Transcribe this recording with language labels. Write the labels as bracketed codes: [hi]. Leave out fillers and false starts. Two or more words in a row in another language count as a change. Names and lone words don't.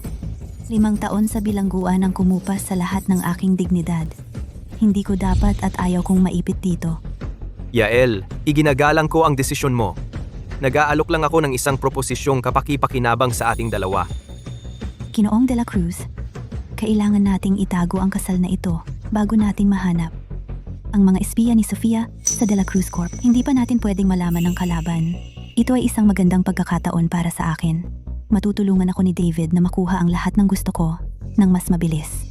[tl] 5 taon sa bilangguan ang kumupas sa lahat ng aking dignidad. Hindi ko dapat at ayaw kong maipit dito. Yael, iginagalang ko ang desisyon mo. Nag-aalok lang ako ng isang proposisyong kapaki-pakinabang sa ating dalawa. Ginoong de la Cruz, kailangan nating itago ang kasal na ito bago nating mahanap ang mga espiya ni Sofia sa De La Cruz Corp. Hindi pa natin pwedeng malaman ng kalaban. Ito ay isang magandang pagkakataon para sa akin. Matutulungan ako ni David na makuha ang lahat ng gusto ko ng mas mabilis.